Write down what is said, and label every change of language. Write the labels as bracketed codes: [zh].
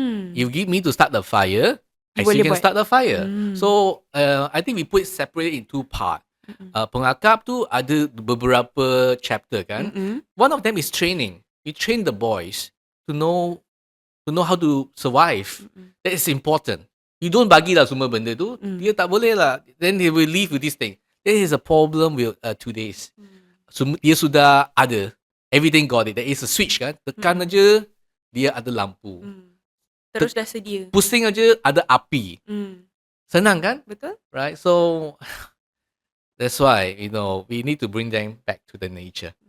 [en] You give me to start the fire, I still can start the fire. So I think we put it separated in two parts. [ms] Pengakap tu ada beberapa chapter kan. [en] One of them is training. You train the boys to know how to survive. That is important. You don't [ms] bagi lah semua benda tu, dia tak boleh lah. [en] Then they will leave with this thing. There is a problem with today's. [ms] Dia sudah ada. [en] Everything got it. There is a switch kan. [ms] Tekan aja, dia ada lampu. Terus dah sedia. Pusing aja, ada api. Senang kan? Betul. [en] Right? So, that's why, we need to bring them back to the nature.